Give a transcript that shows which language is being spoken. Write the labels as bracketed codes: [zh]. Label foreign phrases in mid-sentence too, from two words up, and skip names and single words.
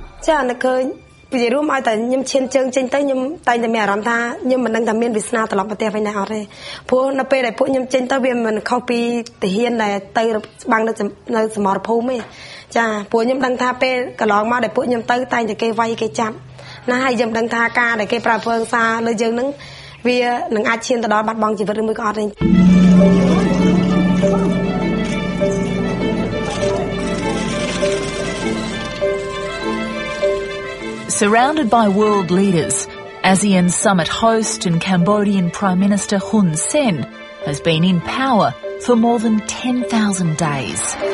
[km] ចានឹកឃើញពីរួមឲ្យតែខ្ញុំឈានជើងចេញទៅខ្ញុំតែងតែមានអារម្មណ៍ថាខ្ញុំមិនដឹងថាមានវាសនាត្រឡប់ប្រទេសវិញដែរអត់ទេព្រោះនៅពេលដែលពួកខ្ញុំចេញទៅវាមិនខុសពីទាហានដែលទៅច្បាំងនៅសមរភូមិទេចាព្រោះខ្ញុំដឹងថាពេលកន្លងមកដែលពួកខ្ញុំទៅតែងតែគេវាយគេចាប់ណាហើយខ្ញុំដឹងថាការដែលគេប្រើពើសារលើយើងនឹងវានឹងអាចឈានទៅដល់បាត់បង់ជីវិតឬមួយក៏អត់ទេ [en] Surrounded by world leaders, ASEAN summit host and Cambodian Prime Minister Hun Sen has been in power for more than 10,000 days.